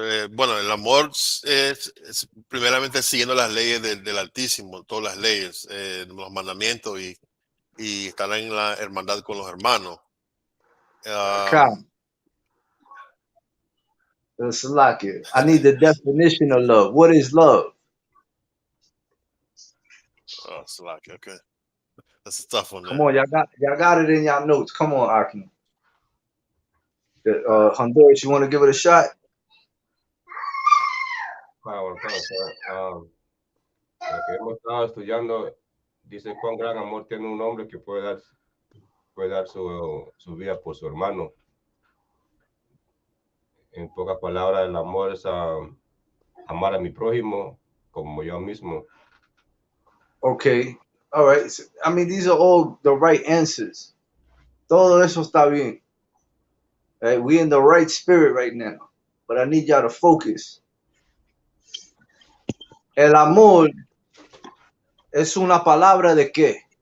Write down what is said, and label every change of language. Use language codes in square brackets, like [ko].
[es] Bueno, el amor es primeramente siguiendo las leyes del Altísimo, todas las leyes, los mandamientos y estar en la hermandad con los hermanos. [en] I need the definition of love. What is love? Okay. That's a tough one. Come on, y'all got it in y'all notes. Come on, Akim. Honduras, you want to give it a shot? [es] Lo que hemos estado estudiando dice cuán gran amor tiene un hombre que puede dar su vida por su hermano. En pocas palabras, el amor es amar a mi prójimo como yo mismo. [en] Okay. All right. I mean, these are all the right answers. [es] Todo eso está bien. [en] We in the right spirit right now. But I need y'all to focus. [es] El amor es una palabra de qué?